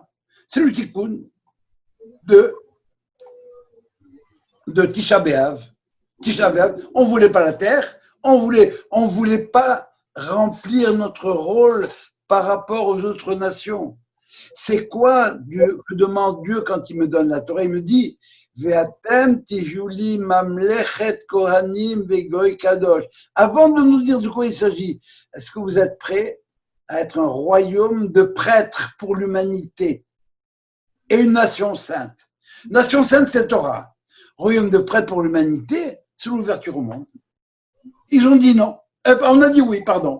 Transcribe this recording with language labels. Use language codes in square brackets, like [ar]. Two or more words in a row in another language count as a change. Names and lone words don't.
[fr] C'est le tikkun de Tisha B'Av. Tisha B'Av, on ne voulait pas la terre, on voulait pas remplir notre rôle par rapport aux autres nations. C'est quoi Dieu, que demande Dieu quand il me donne la Torah? Il me dit [he] ואתם תהיו לי ממלכת כהנים וגוי קדוש. [fr] Avant de nous dire de quoi il s'agit, est-ce que vous êtes prêts à être un royaume de prêtres pour l'humanité et une nation sainte? Nation sainte, c'est Torah. Royaume de prêtres pour l'humanité, c'est l'ouverture au monde. Ils ont dit non. On a dit oui, pardon.